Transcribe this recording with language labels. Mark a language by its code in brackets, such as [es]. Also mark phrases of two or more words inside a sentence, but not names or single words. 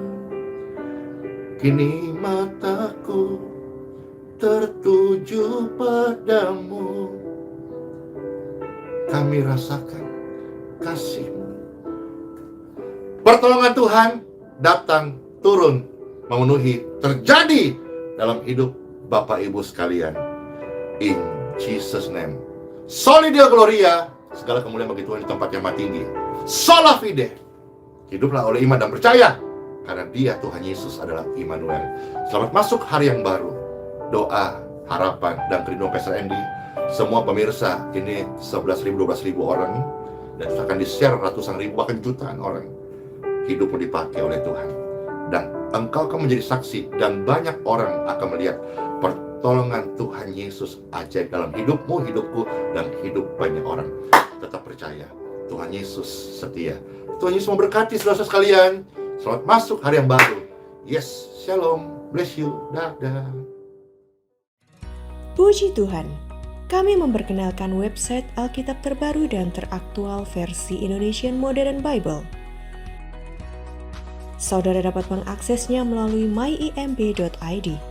[id] Kini mataku tertuju padamu. Kami rasakan kasih-Mu. Pertolongan Tuhan datang, turun, memenuhi, terjadi dalam hidup Bapak Ibu sekalian. [en] In Jesus name. [la] Soli Deo Gloria, [id] segala kemuliaan bagi Tuhan di tempat yang maha tinggi. [la] Sola fide, [id] hiduplah oleh iman dan percaya, karena Dia, Tuhan Yesus, adalah Immanuel. Selamat masuk hari yang baru. Doa, harapan, dan kerinduan Pastor Andy. Semua pemirsa, ini 11.000, 12.000 orang, dan akan di-share ratusan ribu, bahkan jutaan orang. Hidupmu dipakai oleh Tuhan, dan engkau akan menjadi saksi, dan banyak orang akan melihat pertolongan Tuhan Yesus ajaib dalam hidupmu, hidupku, dan hidup banyak orang. Tetap percaya, Tuhan Yesus setia. Tuhan Yesus memberkati saudara sekalian. Selamat masuk hari yang baru. [en] Yes, shalom, bless you, [id] dadah. Puji Tuhan, kami memperkenalkan website Alkitab terbaru dan teraktual versi Indonesian Modern Bible. Saudara dapat mengaksesnya melalui myimb.id.